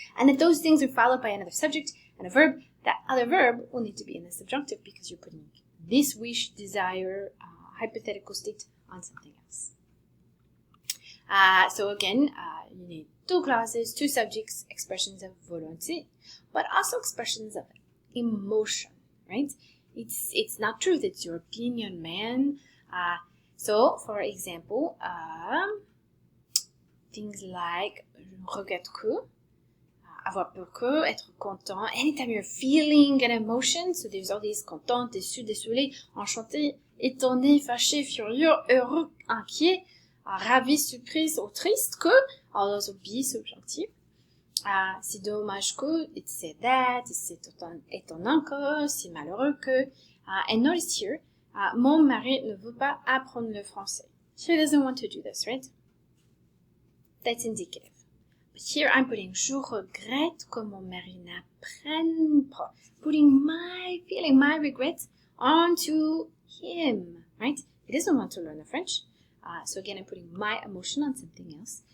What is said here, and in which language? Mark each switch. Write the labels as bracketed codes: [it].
[en] And if those things are followed by another subject and a verb, that other verb will need to be in the subjunctive because you're putting this wish, desire, hypothetical state on something else. So again, you need two clauses, two subjects, expressions of volonté, but also expressions of emotion, right? It's not truth, it's your opinion, man. So, for example, things like [fr] je regrette que, avoir peur que, être content. [en] Anytime you're feeling an emotion, so there's all these [fr] content, déçu, désolé, enchanté, étonné, fâché, furieux, heureux, inquiet, ravi, surprise, ou triste que, [en] all those would be subjunctive. [fr] C'est dommage que, [en] it's sad, [fr] c'est étonnant que, c'est malheureux que. [en] And notice here, [fr] mon mari ne veut pas apprendre le français. [en] He doesn't want to do this, right? That's indicative. But here I'm putting [fr] je regrette que mon mari n'apprenne pas. [en] Putting my feeling, my regret onto him, right? He doesn't want to learn the French. So again, I'm putting my emotion on something else.